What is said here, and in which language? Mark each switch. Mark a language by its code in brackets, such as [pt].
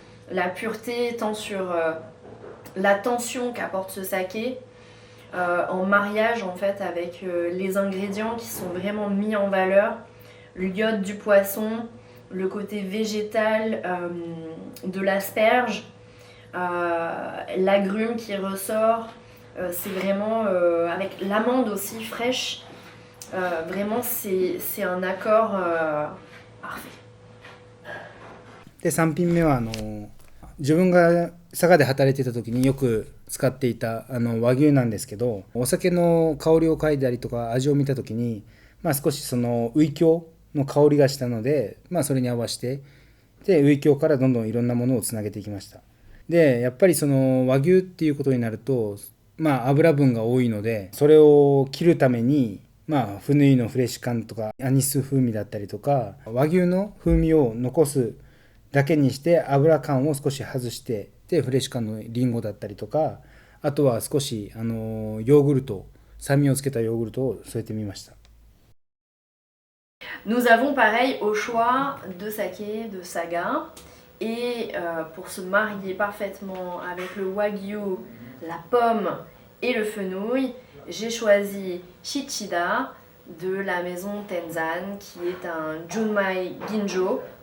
[fr] La pureté tant sur la tension qu'apporte ce saké en mariage en fait avec les ingrédients qui sont vraiment mis en valeur, l'iode du poisson, le côté végétal de l'asperge, l'agrume qui ressort, c'est vraiment avec l'amande aussi fraîche, vraiment c'est un accord parfait. [ja] で3品目は自分が佐賀で働いてた時によく使っていた和牛なんですけど、お酒の香りを嗅いだりとか味を見た時に、少しそのウイキョウの香りがしたので、それに合わせてでウイキョウからどんどんいろんなものをつなげていきました。でやっぱりその和牛っていうことになると、油分が多いので、それを切るためにフヌイのフレッシュ感とかアニス風味だったりとか、和牛の風味を残すだけにして油感を少し外して、でフレッシュ感のリンゴだったりとか、あとは少しヨーグルト、酸味をつけたヨーグルトを添えてみました。 [fr] Nous avons pareil au choix de saké de Saga, et pour se marier parfaitement avec le wagyu, la pomme et le fenouil, j'ai choisi Shichida de la maison Tenzan, qui est un Junmai Ginjo.